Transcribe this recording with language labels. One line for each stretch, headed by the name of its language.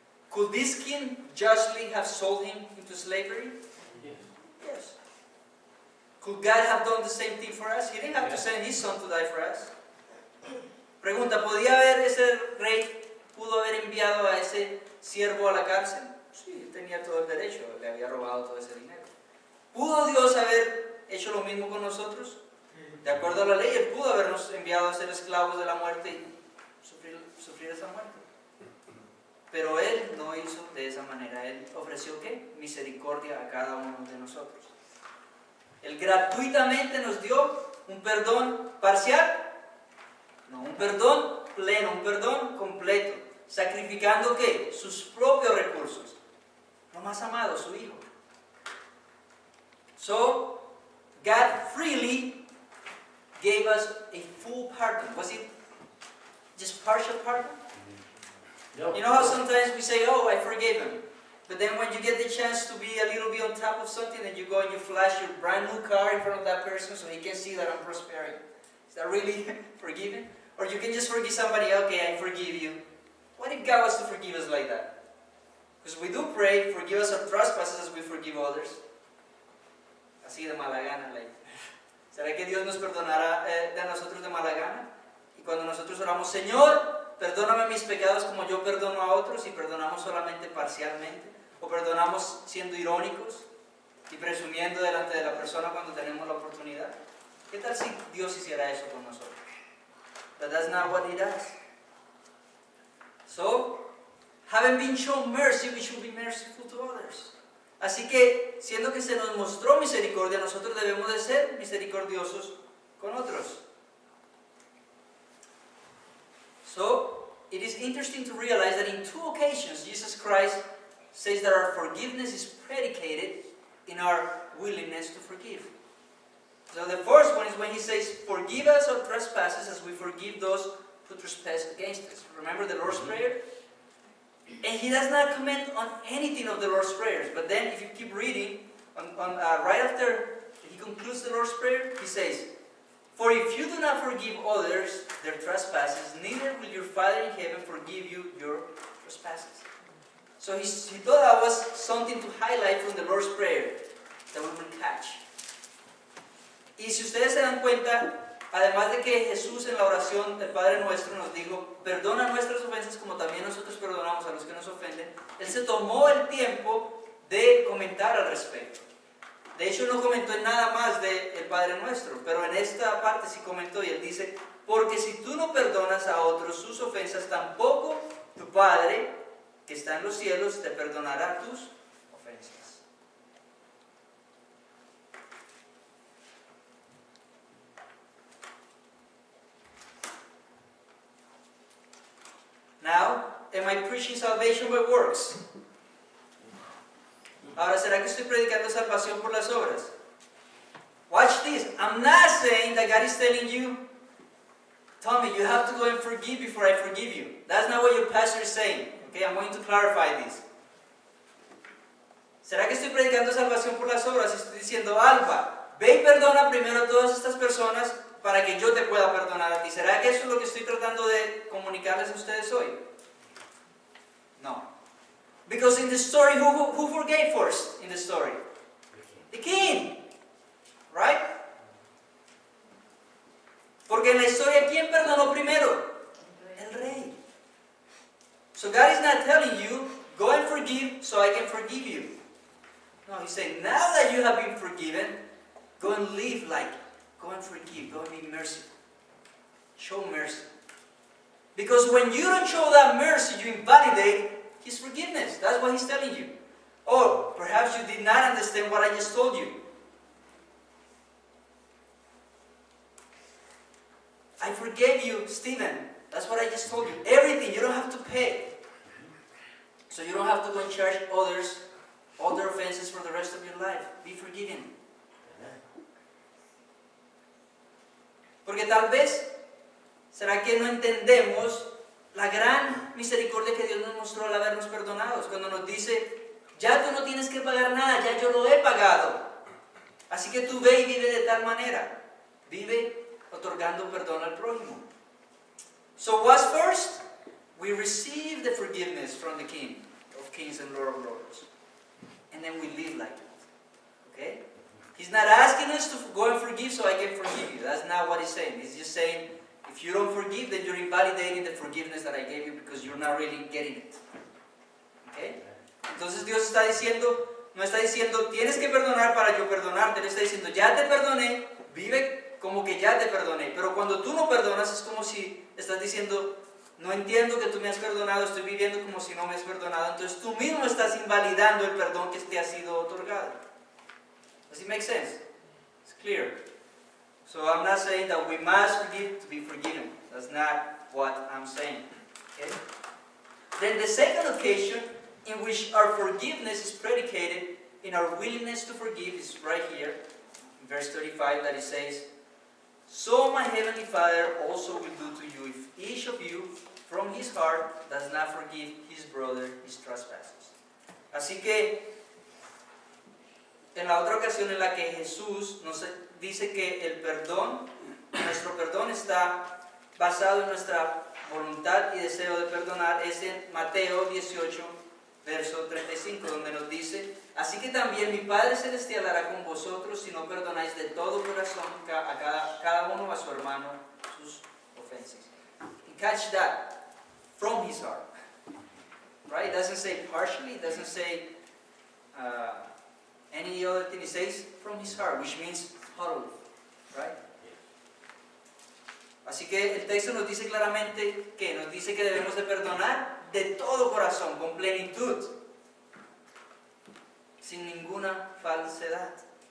English: Could this king justly have sold him into slavery? Yes. Could God have done the same thing for us? He didn't have to send his son to die for us.
Spanish: Pregunta, ¿podía haber ese rey, pudo haber enviado a ese siervo a la cárcel? Sí, tenía todo el derecho, le había robado todo ese dinero. ¿Pudo Dios haber hecho lo mismo con nosotros? De acuerdo a la ley, Él pudo habernos enviado a ser esclavos de la muerte y sufrir esa muerte. Pero Él no hizo de esa manera. Él ofreció ¿qué? Misericordia a cada uno de nosotros. Él gratuitamente nos dio un perdón parcial, no, un perdón pleno, un perdón completo, sacrificando ¿qué? Sus propios recursos. Lo más amado, su Hijo.
English: So, God freely gave us a full pardon. Was it just partial pardon? No. You know how sometimes we say, oh, I forgave him. But then when you get the chance to be a little bit on top of something, and you go and you flash your brand new car in front of that person so he can see that I'm prospering. Is that really forgiving? Or you can just forgive somebody, okay, I forgive you. What if God was to forgive us like that? Because we do pray, forgive us our trespasses as we forgive others.
Spanish: Así de mala gana. Like. ¿Será que Dios nos perdonará de nosotros de mala gana? Y cuando nosotros oramos, Señor, perdóname mis pecados como yo perdono a otros, y perdonamos solamente parcialmente, o perdonamos siendo irónicos y presumiendo delante de la persona cuando tenemos la oportunidad. ¿Qué tal si Dios hiciera eso con nosotros?
English: But that's not what He does. So, having been shown mercy, we should be merciful to others.
Spanish: Así que, siendo que se nos mostró misericordia, nosotros debemos de ser misericordiosos con otros.
English: So, it is interesting to realize that in 2 occasions, Jesus Christ says that our forgiveness is predicated in our willingness to forgive. So the first one is when He says, forgive us our trespasses as we forgive those who trespass against us. Remember the Lord's Prayer? And He does not comment on anything of the Lord's Prayers. But then if you keep reading, right after He concludes the Lord's Prayer, He says, for if you do not forgive others their trespasses, neither will your Father in heaven forgive you your trespasses. So he thought that was something to highlight from the Lord's Prayer that we will catch.
Spanish: Y si ustedes se dan cuenta, además de que Jesús en la oración del Padre Nuestro nos dijo, perdona nuestras ofensas como también nosotros perdonamos a los que nos ofenden, Él se tomó el tiempo de comentar al respecto. De hecho, no comentó en nada más del Padre Nuestro, pero en esta parte sí comentó, y Él dice, porque si tú no perdonas a otros sus ofensas, tampoco tu Padre, que está en los cielos, te perdonará tus ofensas.
English: Now, am I preaching salvation by works?
Spanish: Ahora, ¿será que estoy predicando salvación por las obras?
English: Watch this. I'm not saying that God is telling you, Tommy, you have to go and forgive before I forgive you. That's not what your pastor is saying. Okay, I'm going to clarify this.
Spanish: ¿Será que estoy predicando salvación por las obras? Estoy diciendo, Alba, ve y perdona primero a todas estas personas para que yo te pueda perdonar a ti. ¿Será que eso es lo que estoy tratando de comunicarles a ustedes hoy? No.
English: Because in the story, who forgave first in the story? The king. Right?
Spanish: Porque en la historia, ¿quién perdonó primero? El rey.
English: So God is not telling you, go and forgive so I can forgive you. No, He's saying, now that you have been forgiven, go and live like it. Go and forgive. Go and be merciful. Show mercy. Because when you don't show that mercy, you invalidate His forgiveness. That's what He's telling you. Or perhaps you did not understand what I just told you. I forgave you, Stephen. That's what I just told you. Everything, you don't have to pay. So you don't have to go and charge others all their offenses for the rest of your life. Be forgiven.
Spanish: Porque tal vez, ¿será que no entendemos la gran misericordia que Dios nos mostró al habernos perdonados? Cuando nos dice, ya tú no tienes que pagar nada, ya yo lo he pagado. Así que tú ve y vive de tal manera. Vive otorgando perdón al prójimo.
English: So what's first? We receive the forgiveness from the King of Kings and Lord of Lords. And then we live like it. Okay? He's not asking us to go and forgive so I can forgive you. That's not what he's saying. He's just saying, if you don't forgive, then you're invalidating the forgiveness that I gave you because you're not really getting it. Okay?
Spanish: Entonces Dios está diciendo, no está diciendo, tienes que perdonar para yo perdonarte. Él está diciendo, ya te perdoné, vive como que ya te perdoné. Pero cuando tú no perdonas es como si estás diciendo, no entiendo que tú me has perdonado, estoy viviendo como si no me has perdonado. Entonces tú mismo estás invalidando el perdón que te ha sido otorgado.
English: Does it make sense? It's clear. So I'm not saying that we must forgive to be forgiven. That's not what I'm saying. Okay? Then the second occasion in which our forgiveness is predicated in our willingness to forgive is right here, in verse 35, that it says, so my heavenly Father also will do to you if each of you from his heart does not forgive his brother his trespasses.
Spanish: Así que en la otra ocasión en la que Jesús nos dice que el perdón, nuestro perdón está basado en nuestra voluntad y deseo de perdonar, es en Mateo 18, verso 35, donde nos dice, así que también mi Padre Celestial hará con vosotros si no perdonáis de todo corazón a cada uno a su hermano sus ofensas.
English: And catch that, from his heart. Right? It doesn't say partially, it doesn't say any other thing. It says from his heart, which means totally. Right?
Spanish: Así que el texto nos dice claramente que nos dice que debemos de perdonar de todo corazón, con plenitud, sin ninguna falsedad.